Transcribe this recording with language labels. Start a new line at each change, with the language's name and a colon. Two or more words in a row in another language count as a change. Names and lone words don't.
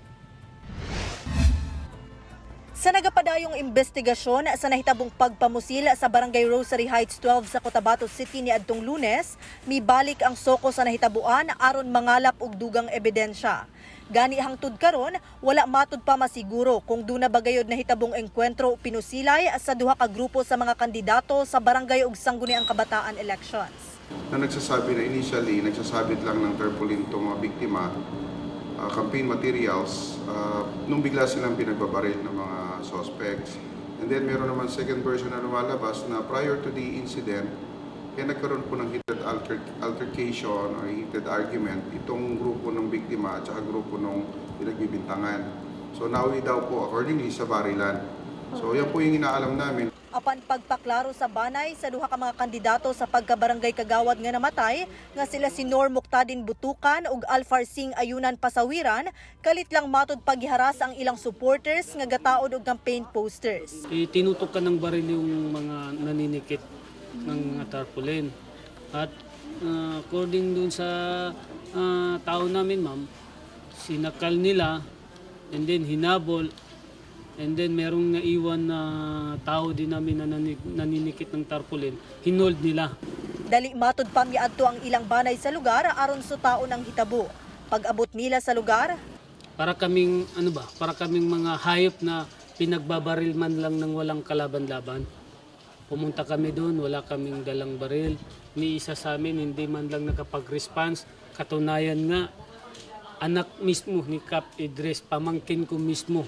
Cebuano: Sa nagapadayong investigasyon sa nahitabong pagpamusil sa Barangay Rosary Heights 12 sa Cotabato City niadtong Lunes, mibalik ang soko sa nahitabuan aron mangalap og dugang ebidensya. Gani hangtod karon, wala matud pa masiguro kung duna bagayod na hitabong engkwentro o pinusilay sa duha ka grupo sa mga kandidato sa barangay ug sangguniang kabataan elections.
Filipino: Na nagsasabi na initially, nagsasabit lang ng tarpaulin itong mga biktima,
English: campaign materials,
Filipino: nung bigla silang pinagbabaril ng mga suspects. And then meron naman
English: second version
Filipino: na lumalabas na
English: prior to the incident,
Filipino: kaya nagkaroon po ng
English: heated altercation or heated argument
Filipino: itong grupo ng biktima at saka grupo ng pinagbibintangan. So nawi daw po accordingly sa barilan. So yan po yung inaalam namin.
Cebuano: Apan pagpaklaro sa banay sa duha ka mga kandidato sa pagkabarangay Kagawad nga namatay, nga sila si Nor Muktadin Butukan ug Alfar Singh Ayunan Pasawiran, kalit lang matud paghiharas ang ilang supporters nga gataod og
English: campaign posters.
Filipino: Tinutok ka ng baril yung mga naninikit ng tarpaulin. At according dun sa tao namin, ma'am, sinakal nila and then hinabol. And then merong naiwan na tao din namin na naninikit ng tarpaulin, hinold nila.
Cebuano: Dali matud pa miadto ang ilang banay sa lugar aron sutaon ang hitabo. Pag-abot nila sa lugar,
Filipino: Para kaming para kaming mga hayop na pinagbabaril man lang ng walang kalaban-laban. Pumunta kami doon, wala kaming dalang baril. Ni isa sa amin hindi man lang nakapag-response. Katunayan nga, anak mismo ni Cap Idris, pamangkin ko mismo.